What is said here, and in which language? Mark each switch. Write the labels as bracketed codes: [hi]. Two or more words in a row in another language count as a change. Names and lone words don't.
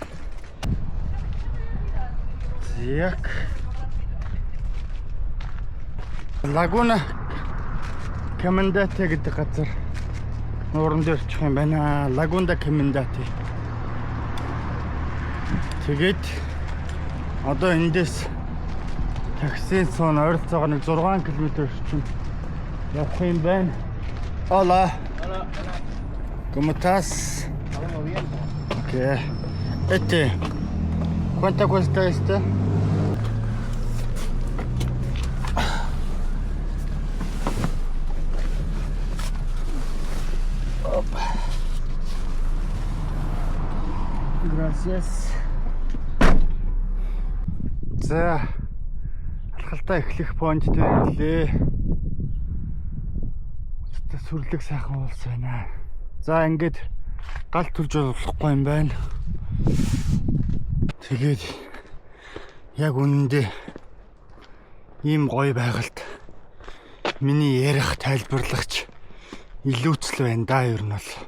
[mn] Яг Лагуна Каминанте гэдэг газар нууран дээр очих юм байна. Лагунда Каминанте. Тэгээд одоо эндээс таксинд суун ойролцоогоо нэг 6 км орчим явах юм байна. [es] Hola. ¿Cómo estás? Okay. ¿Cuánto cuesta este? Gracias. [mn] За алхалтаа эхлэх point дээр ирлээ. Сүрлэг сайхан уулс байна. За ингээд гал төрж болохгүй юм байна. Тэгээд яг үнэндээ ийм гоё байгальд миний ярих тайлбарлагч илүүцэл байна да ер нь бол.